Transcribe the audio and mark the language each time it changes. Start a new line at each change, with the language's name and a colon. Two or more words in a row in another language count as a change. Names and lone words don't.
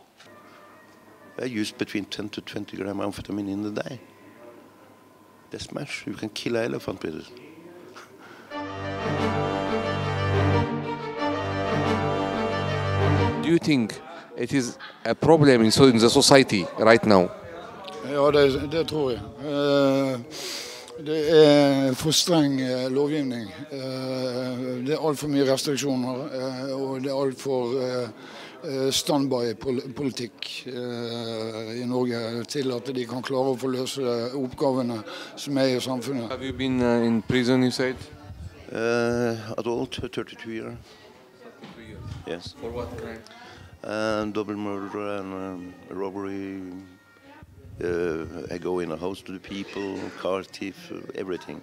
English: I use between 10 to 20 grams amphetamine in the day. That's much. You can kill an elephant with it. Do you think it is a problem in the society right now?
Norwegian: Ja, det tror jeg. Det for streng lovgivning. Det alt for mye restriksjoner, og det alt for standby-politikk i Norge til at de kan klare å få løse oppgavene som I samfunnet.
English: Have you been in prison, you said? Adult, 32 years. 32 years? Yes. For what crime? Double murder and robbery. I go in a house to the people, car thief, everything.